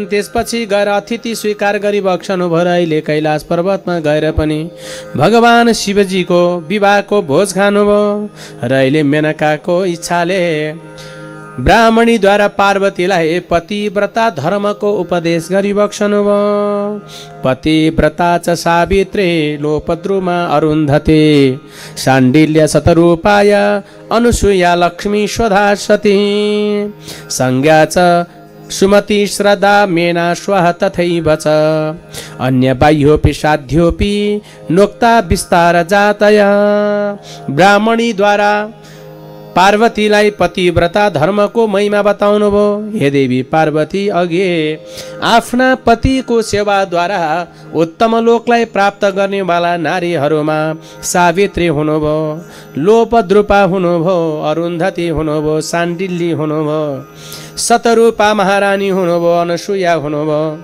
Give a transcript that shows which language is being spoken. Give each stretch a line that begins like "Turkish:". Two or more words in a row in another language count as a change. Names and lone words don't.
Nepali: त्यसपछि गएर अतिथि स्वीकार गरी बक्सनुभयो। र अहिले कैलाश पर्वतमा गएर पनि भगवान शिवजीको विवाहको भोज खानुभयो। र अहिले मेनकाको इच्छाले ब्राह्मणीद्वारा पार्वतीलाई पतिव्रता धर्मको उपदेश गरी बक्सनुभयो।
Sanskrit: पतिव्रता च सावित्री लोपद्रुमा अरुन्धती शाण्डिल्य शतरूपाय अनुसूया लक्ष्मी स्वधा सती संज्ञा च सुमति श्रद्धा मेना स्वः तथैव च अन्य बाह्योपि साध्योपि नोक्ता विस्तार जातया।
Nepali: ब्राह्मणीद्वारा पार्वतीलाई पतिव्रता धर्मको महिमा बताउनु भयो। हे देवी पार्वती, अघि आफ्ना पतिको सेवाद्वारा उत्तम लोकलाई प्राप्त गर्नेवाला नारीहरूमा सावित्री हुनुभयो, लोपद्रुपा हुनुभयो, अरुन्धती हुनुभयो, शाण्डिल्य हुनुभयो, शतरूपा महारानी हुनुभयो, अनुसूया हुनुभयो,